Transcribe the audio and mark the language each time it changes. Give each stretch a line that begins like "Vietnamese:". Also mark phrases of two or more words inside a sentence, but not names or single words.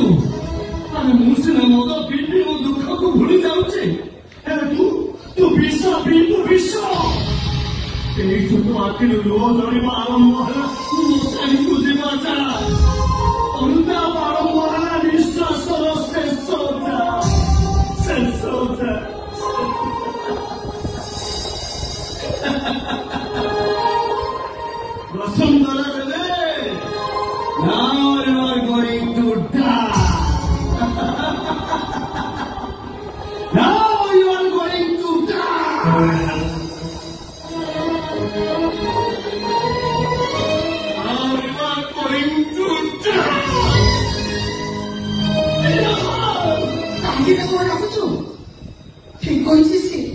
Odia: ଆରେ ମୁଁ ସିନା ମଦ ପିଇବି ମୋ ଦୁଃଖକୁ ଭୁଲି ଯାଉଛି, ହେଲେ ତୁ ବିଷ ପିଇବୁ ବିଷ। ଏଇଠୁ ତୋ ଆଖିରୁ ଲୁହ ଝରିବା ଆରମ୍ଭ ହେଲା, ମଶାଣିକୁ ଯିବା ଯା। ଅନୁତାପ ଆରମ୍ଭ ହେଲା, ନିଶ୍ୱାସର ଶେଷ ଯା, ଶେଷ ଯା।
English: Vasundhara today, now you are going to die. Now you are going to die. Now you are going to die.
Odia: କାହିଁକି ତାକୁ ରଖୁଛୁ? ଠିକ କହିଛି